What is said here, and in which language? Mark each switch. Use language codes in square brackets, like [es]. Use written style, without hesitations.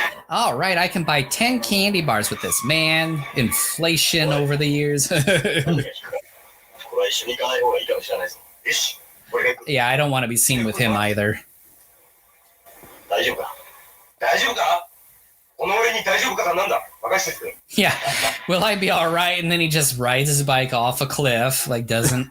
[en] All right, I can buy 10 candy bars with this. Man, inflation over the years. [ja] これは一緒に行かない方がいいかもしれないぞ。よし。俺が行く。 [en] Yeah, I don't want to be seen with him either. [ja] 大丈夫か大丈夫かこの俺に大丈夫かなんだ任せてくれ。 [en] Yeah, will I be all right? And then he just rides his bike off a cliff, like doesn't.